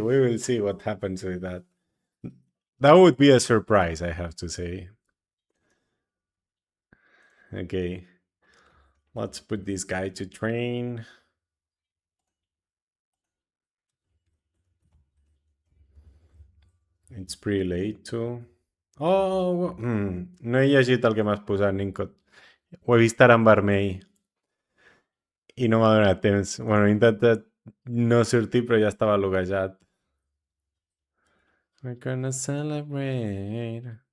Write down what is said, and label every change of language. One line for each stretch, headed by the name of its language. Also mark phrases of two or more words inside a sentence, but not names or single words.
English: We will see what happens with that. That would be a surprise, I have to say. Okay. Let's put this guy to train. It's pretty late too.
Catalan: Oh, no he llegit el que m'has posat, Nincot. Ho he vist ara en vermell i no m'ha donat temps. Bueno, he intentat no sortir, però ja estava loguejat.
English: We're gonna celebrate.